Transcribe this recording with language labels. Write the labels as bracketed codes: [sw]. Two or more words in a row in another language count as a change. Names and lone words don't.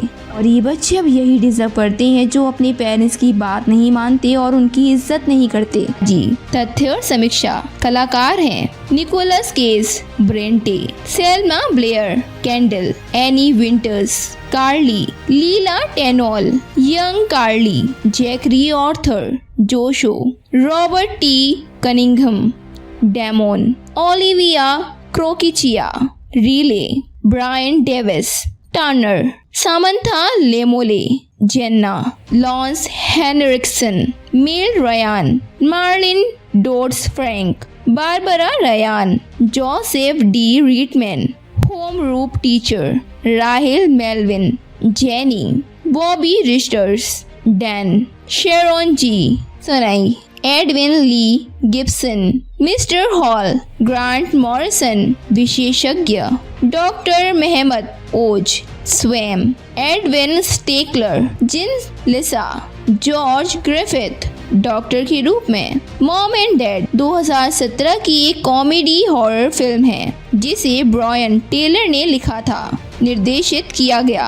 [hi] और ये बच्चे अब यही डिजर्व करते हैं जो अपने पेरेंट्स की बात नहीं मानते और उनकी इज्जत नहीं करते। जी, तथ्य और समीक्षा। कलाकार हैं निकोलस केज, ब्रेंटे, सेल्मा ब्लेयर, कैंडल, एनी विंटर्स, कार्ली, लीला टेनॉल, यंग कार्ली, जैकरी ऑर्थर, जोशो, रॉबर्ट टी कनिंघम, डेमोन, ओलिविया क्रोकिचिया, रिले, ब्रायन डेविस, टर्नर, सामंथा लेमोले, जेन्ना, लॉन्स हेनरिक्सन, मेल रयान, मार्लिन डोड्स फ्रैंक, बारबरा रयान, जोसेफ डी रीटमैन, होम [en] room teacher, [hi] राहिल मेलविन, जेनी, बॉबी रिस्टर्स, डैन, शेरोन जी, सनाई, एडविन ली गिब्सन, मिस्टर हॉल, ग्रांट मॉरिसन, विशेषज्ञ, डॉक्टर मेहमद ओज, स्वैम, एडविन स्टेकलर, जिन लिसा, जॉर्ज ग्रिफिथ, डॉक्टर के रूप में। मॉम एंड डैड 2017 की एक [en] comedy horror film [hi] है जिसे ब्रायन टेलर ने लिखा था, निर्देशित किया गया।